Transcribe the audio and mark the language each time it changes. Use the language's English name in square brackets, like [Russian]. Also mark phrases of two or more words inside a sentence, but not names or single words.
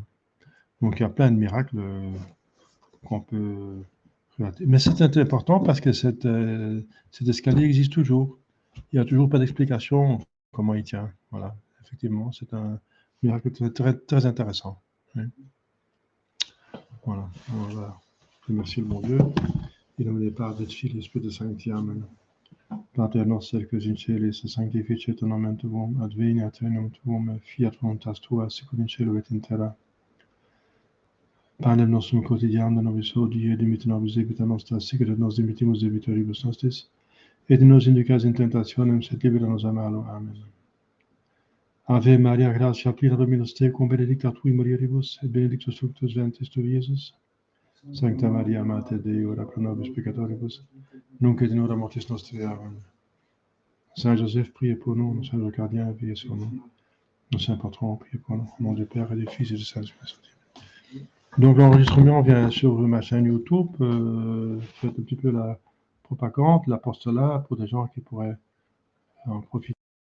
[French] Donc il y a plein de miracles qu'on peut relater. Mais c'est important parce que cet escalier existe toujours. Il n'y a toujours pas d'explication comment il tient. Voilà. Effectivement, c'est un miracle très, très intéressant. Oui. Voilà. Voilà. Merci le bon Dieu. [Italian] In nome del Padre, del Figlio e Spirito Sancti. Amen. [Latin] Pater noster, que in celis, sanctificetur nomen tuum, adveniat regnum tuum, fiat voluntas tua, sicut in cielo et in terra. Panem nostrum quotidianum nobis hodie, et dimitte nobis debita nostra, sicut et nos dimittimus debitoribus nostris, et non nos inducas in tentationem, sed libera nos a malo. Amen. Ave Maria, gratia plena Dominus tecum, benedicta tui mulieribus, et benedictus fructus ventris tui, Iesus. Sancta Maria, Mater Dei, ora pro nobis peccatoribus, nunc et in hora mortis nostre. Amen. [French] Saint Joseph, priez pour nous. Nos saints gardiens, veillez sur nous. Nos saints patrons, priez pour nous. Au nom du Père et du Fils et du Saint-Esprit. Donc l'enregistrement vient sur ma chaîne YouTube. Faites un petit peu la propagande, l'apostolat pour des gens qui pourraient en profiter.